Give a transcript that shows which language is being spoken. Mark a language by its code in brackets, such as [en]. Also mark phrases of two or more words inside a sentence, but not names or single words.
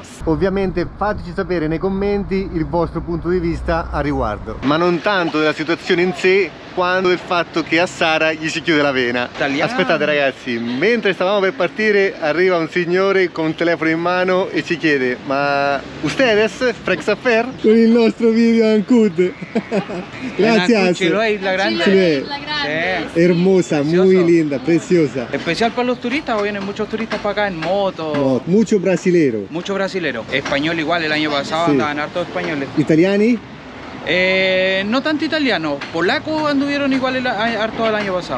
[it] Ovviamente fateci sapere nei commenti il vostro punto di vista a riguardo, ma non tanto della situazione in sé quanto del fatto che a Sara gli si chiude la vena. Italiano. Aspettate ragazzi, mentre stavamo per partire arriva un signore con un telefono in mano e ci chiede: ma ustedes, Frex Affair? Con il nostro video Ancud. [es] Gracias. [it] Chiloé, la grande. Chiloé. [es] La grande. Sí. Hermosa, Precioso. muy linda, preciosa. Especial para los turistas, hoy vienen muchos turistas para acá en moto. No, mucho brasilero. Muchos brasileros. Español igual, el año pasado Sí. andaban hartos españoles. [it] Italiani? [es] No tanto italianos, polacos anduvieron igual harto el año pasado.